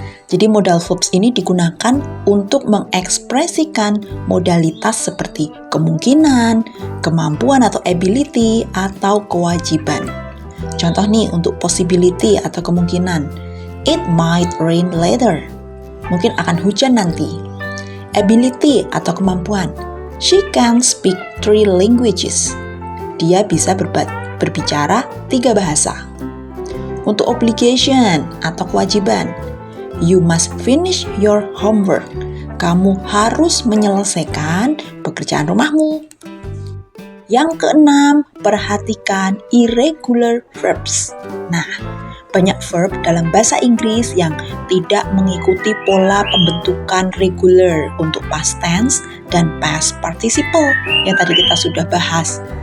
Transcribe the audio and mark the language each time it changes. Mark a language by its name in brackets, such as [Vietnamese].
[Indonesian] Jadi modal verbs ini digunakan untuk mengekspresikan modalitas seperti kemungkinan, kemampuan atau ability, atau kewajiban. Contoh nih untuk possibility atau kemungkinan. [English] It might rain later. [Indonesian] Mungkin akan hujan nanti. Ability atau kemampuan. [English] She can speak 3 languages. [Indonesian] Dia bisa berbicara 3 bahasa. Untuk obligation atau kewajiban. [English] You must finish your homework. [Indonesian] Kamu harus menyelesaikan pekerjaan rumahmu. Yang keenam, perhatikan irregular verbs. Nah, banyak verb dalam bahasa Inggris yang tidak mengikuti pola pembentukan regular untuk past tense dan past participle yang tadi kita sudah bahas.